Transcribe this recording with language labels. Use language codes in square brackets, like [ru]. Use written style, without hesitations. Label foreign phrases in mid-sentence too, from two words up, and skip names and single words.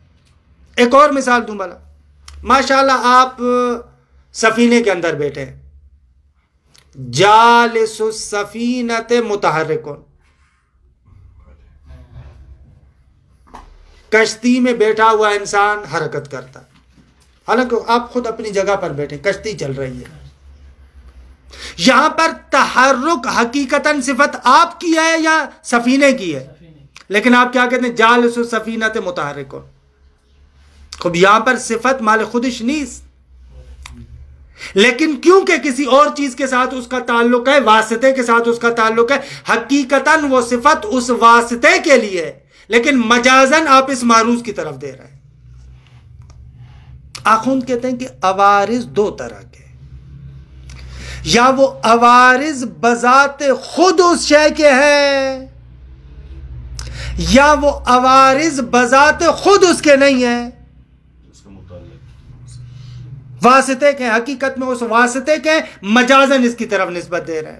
[ur] ایک اور مثال دوں بھلا، ماشاءاللہ آپ سفینے کے اندر بیٹھے ہیں، [ar] جالس السفینۃ متحرکون، [ur] کشتی میں بیٹھا ہوا انسان حرکت کرتا ہے. حالانکہ آپ خود اپنی جگہ پر بیٹھے، کشتی چل رہی ہے. یہاں پر تحرک حقیقتاً صفت آپ کی ہے یا سفینے کی ہے؟ لیکن آپ کیا کہتے ہیں، [ar] جالس السفینۃ متحرکون. [fa] خب [ur] یہاں پر [fa] صفت مال خودش نیست، [ur] لیکن کیونکہ کسی اور چیز کے ساتھ اس کا تعلق ہے، واسطے کے ساتھ اس کا تعلق ہے، حقیقتاً وہ صفت اس واسطے کے لیے ہے، لیکن مجازن آپ اس معروض کی طرف دے رہے ہیں. آخوند کہتے ہیں کہ عوارض دو طرح کے، یا وہ عوارض بذات خود اس شے کے ہیں، یا وہ عوارض بذات خود اس کے نہیں ہیں، واسطے کے، حقیقت میں اس واسطے کے، مجازن اس کی طرف نسبت دے رہے ہیں.